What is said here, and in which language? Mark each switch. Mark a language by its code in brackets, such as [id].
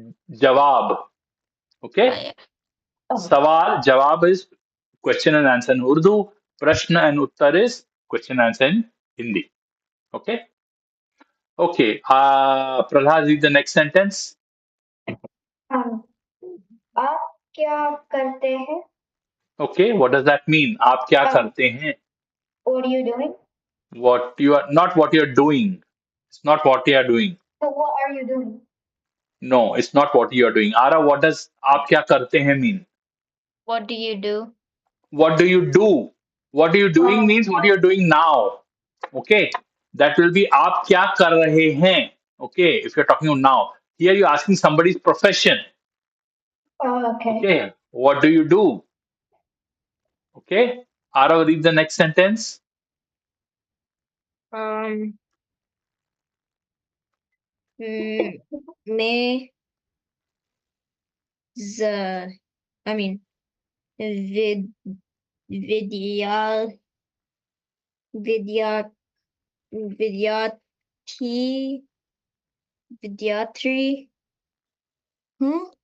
[en] Jawab. Okay. yeah. Oh, Sawal, Jawab is question and answer in Urdu. Prashna and Uttar is question and answer in Hindi. Okay. Okay. Prahlad, read the next sentence. [hi] um, आप क्या करते हैं? [en] Okay. What does that mean? [hi] आप क्या Um, करते हैं? [en] what are you doing? What you are not what you're doing. It's not what you are doing. So what are you doing? No, it's not what you are doing. Ara, what does [hi] आप क्या करते हैं [en] mean? What do you do? What do you do? What are you doing Um, means what you're doing now. Okay. That will be [hi] आप क्या कर रहे हैं. [en] Okay. If you're talking about now. Here you're asking somebody's profession. okay. Okay. What do you do? Okay. Ara, read the next sentence. Um, mm, me the I mean vid vidya vidya vidyati vidyatri. Hmm?